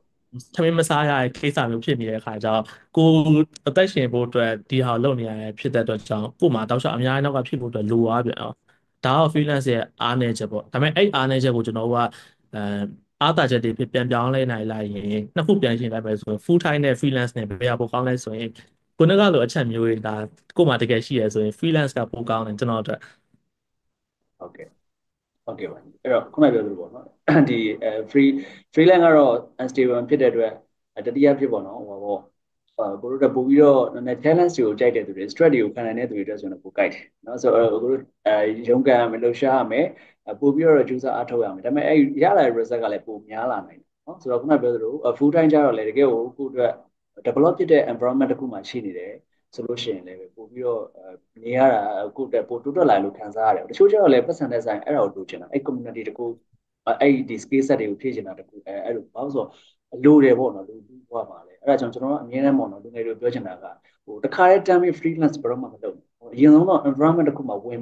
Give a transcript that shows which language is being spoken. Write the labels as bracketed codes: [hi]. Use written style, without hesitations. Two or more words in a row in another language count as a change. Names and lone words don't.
[my] ထမင်းမစားရတဲ့ကိစ္စမျိုးဖြစ်နေတဲ့အခါကျတော့ကိုအသက်ရှင်ဖို့အတွက်ဒီဟာကိုလုပ်နေရတဲ့ဖြစ်တဲ့အတွက်ကြောင့်ကို့မှာတောက်လျှောက်အများကြီးနောက်ကဖြစ်ဖို့အတွက်လိုသွားပြန်အောင်ဒါက freelance ရဲ့အားနည်းချက်ပေါ့ဒါပေမဲ့အဲ့အားနည်းချက်ကိုကျွန်တော်တို့ကအဲအားသာချက်တွေဖြစ်ပြန်ပြောင်းလဲနိုင်လိုက်ရင်နှစ်ခုပြန်ရှင်းလိုက်မယ်ဆိုရင် [en] full time [my] နဲ့ freelance နဲ့ဘယ်ဟာပိုကောင်းလဲဆိုရင်ခုနကလိုအချက်မျိုးတွေဒါကို့မှာတကယ်ရှိရဆိုရင် freelance ကပိုကောင်းတယ်ကျွန်တော်တို့ ဟုတ်ကဲ့ဟုတ်ကဲ့ပါအဲ့တော့ခုနပြောသလိုပေါ့နော်ဒီfreelance ကတော့ unstable ဖြစ်တဲ့အတွက်တတိယဖြစ်ပေါ့နော်ဟိုပေါ့ကိုတို့ပို့ပြီးတော့နည်းနည်း challenge တွေကိုကြိုက်တဲ့သူတွေ stress တွေကိုခံနိုင်တဲ့သူတွေအတွက်ဆိုရင်ပိုကြိုက်တယ်နော်ဆိုတော့ကိုတို့ရုန်းကန်ရမယ်လှုပ်ရှားရမယ်ပို့ပြီးတော့ကြိုးစားအားထုတ်ရမယ်ဒါပေမဲ့အဲ့ရလာတဲ့ result ကလည်းပိုများလာနိုင်တယ်နော်ဆိုတော့ခုနပြောသလို [en] full time [my] ကျတော့လေတကယ်ကိုကိုအတွက် develop ဖြစ်တဲ့ environment တစ်ခုမှရှိနေတယ်ဆိုလို့ ရှိရင်လည်းပို့ပြီးတော့နေရတာကိုယ့်အတွက်ပို့တိုးတက်လာလို့ခံစားရတယ်တချို့ကျတော့လည်းပတ်စံတဲ့ဆိုင်အဲ့ဒါကိုလိုချင်တာအဲ့ community တခုအဲ့ဒီ [en] skill set [my] တွေကိုဖြည့်ချင်တာတခုအဲ့လိုဘာလို့ဆိုလိုတယ်ပေါ့နော်လူဘဝမှာလည်းအဲ့ဒါကြောင့်ကျွန်တော်ကအမြဲတမ်းပေါ့နော်လူငယ်တွေပြောချင်တာကဟိုတခါတည်းတမ်းပြီး freelance ဘယ်တော့မှမလုပ်ဘူးအရင်ဆုံးတော့ environment တခုမှာဝင်